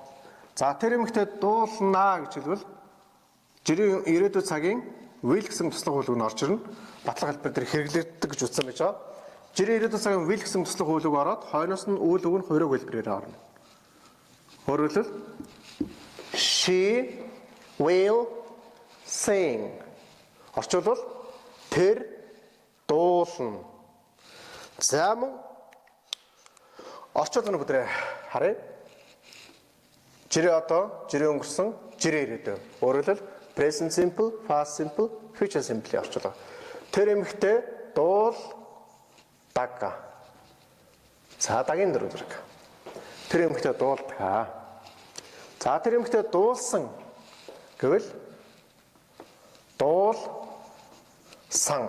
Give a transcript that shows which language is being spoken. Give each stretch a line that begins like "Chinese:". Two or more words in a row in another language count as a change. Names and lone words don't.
Mongolian: За тэр эмэгтэй дуулнаа гэж хэлбэл жирийн ирээдүйн цагийн will гэсэн туслах үйл үг нь орж ирнэ. Батлах хэлбэр дээр хэрэглэгддэг гэж утсан байж байгаа. Жирийн ирээдүйн цагийн will гэсэн туслах үйл үг ороод хойноос нь үйл үг нь хувираг хэлбэрээр орно. Өөрөөр хэлбэл
English: she will sing.
Mongolian: Орчуулбал тэр дуулна. За мөн орчуулгын бүдрээ харъя. Жирийн өнгөрсөн, жирийн ирээдүйн. Өөрөөр хэлбэл
English: present simple, past simple, future simple орчуулга.
Mongolian: Тэр эмэгтэй дуулдаг. За дагийн дөрөв зэрэг. Тэр эмэгтэй дуулдаг. За тэр эмэгтэй дуулсан гэвэл дуулсан.